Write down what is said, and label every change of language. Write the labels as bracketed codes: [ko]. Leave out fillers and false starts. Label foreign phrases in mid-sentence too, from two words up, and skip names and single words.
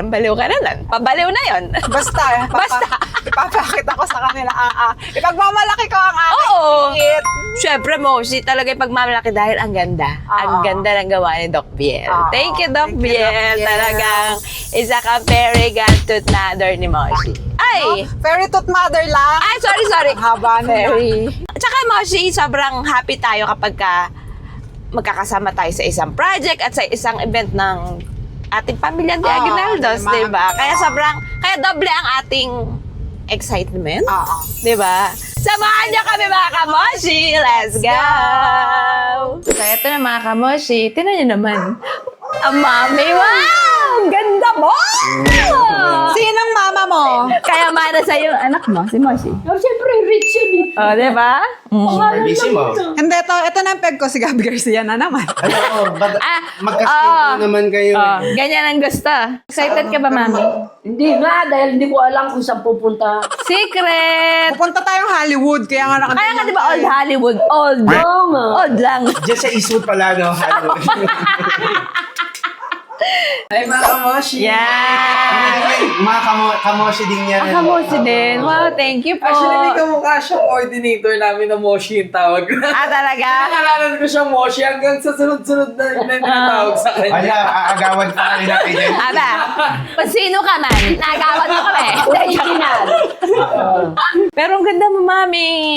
[tl] Parang baliw ka na nun. Pabaliw na yon. Basta. Basta. Ipapakita ko sa kanila. Ipagmamalaki ko ang aking Oo. hit. Siyempre, Moshi, talaga yung pagmamalaki dahil ang ganda. Ang ganda ng gawa ni Doc Biel. [en] Thank you, Doc Thank you, Doc Biel. Biel. [tl] Talagang isa kang [en] very good mother [tl] ni Moshi. Ay! [en] Fairy tooth mother lang. [tl] Ay, sorry. Ang haba nila. [en] Very. [tl] Tsaka, Moshi, sobrang happy tayo kapag magkakasama tayo sa isang project at sa isang event ng ating pamilyang Aguinaldos, tama. di ba? Kaya doble ang ating excitement. Oo. Di ba? Samahan niyo kami mga kamoshi! [en] Let's go! So, [tl] ito na mga kamoshi. Tingnan niyo naman. Ang mami, wow! Ang ganda mo! Sinong mama mo? Kaya mana sa yung anak mo, si Moshi. Oh, siyempre, rich yun eh. Oh, di ba? Servissimo. Hindi, ito na yung peg ko si Gabby Garcia na naman. Ano, oo. magkaskin naman kayo. Oh, ganyan ang gusto. Excited ka ba, mami? Hindi nga, dahil hindi ko alam kung saan pupunta. Secret! Pupunta tayong Hollywood, kaya nga nakatulong. Kaya nga, di ba, [en] old Hollywood? [tl] Old. Oo nga. Old lang. Diyan sa Eastwood pala, no? Ay, mga kamoshi! Yeah! Mga kamoshi din yan. Kamoshi din. Wow, [en] thank you [tl] po. Actually, may kamukha siyang coordinator namin na Moshi yung tawag. Talaga? Nakalanan ko siyang Moshi hanggang sa sunod-sunod na tawag sa kanya. Wala, aagawan pa kami na kayo. Aba, kung sino ka man, nagawan mo kami. Original. Pero ang ganda mo, mami.